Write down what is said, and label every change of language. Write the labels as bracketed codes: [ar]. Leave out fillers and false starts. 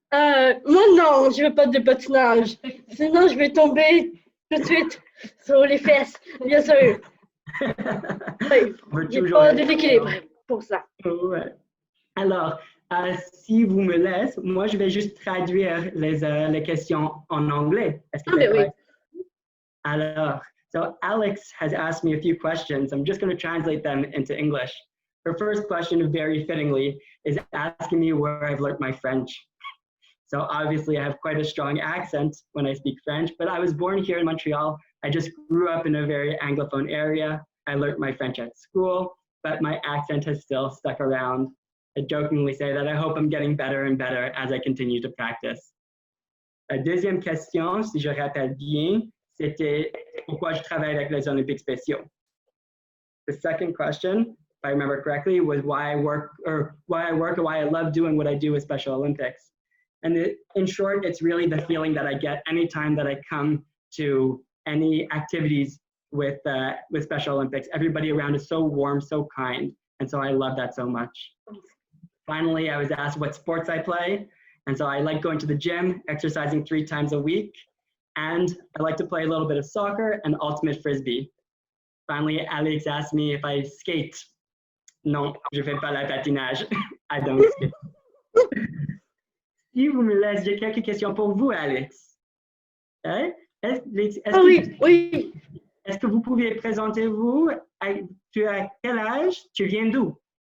[fr] Moi, non, je veux pas de patinage. Sinon, je vais tomber tout de suite sur les fesses, bien sûr. Oui, j'ai pas de l'équilibre pour ça. Ouais. Alors, si vous me laissez, moi, je vais juste traduire les questions en anglais. Est-ce que c'est Ben oui. correct? [en] Alors, so Alex has asked me a few questions. I'm just going to translate them into English. Her first question, very fittingly, is asking me where I've learned my French. So obviously I have quite a strong accent when I speak French, but I was born here in Montreal. I just grew up in a very Anglophone area. I learned my French at school, but my accent has still stuck around. I jokingly say that I hope I'm getting better and better as I continue to practice. [fr] La deuxième question, si je rappelle bien, c'était pourquoi je travaille avec les Olympiques spéciaux. [en] The second question, if I remember correctly, was why I work or why I love doing what I do with Special Olympics. And in short, it's really the feeling that I get anytime that I come to any activities with Special Olympics. Everybody around is so warm, so kind, and so I love that so much. Finally, I was asked what sports I play, and so I like going to the gym, exercising 3 times a week, and I like to play a little bit of soccer and ultimate frisbee. Finally, Alex asked me if I skate. [fr] Non, je fais pas la patinage. [en] I don't skate. [fr] Si vous me laissez, j'ai quelques questions pour vous, Alex. Hein? Oui. Est-ce que vous pouviez présenter vous? Tu as quel âge? Tu viens d'où?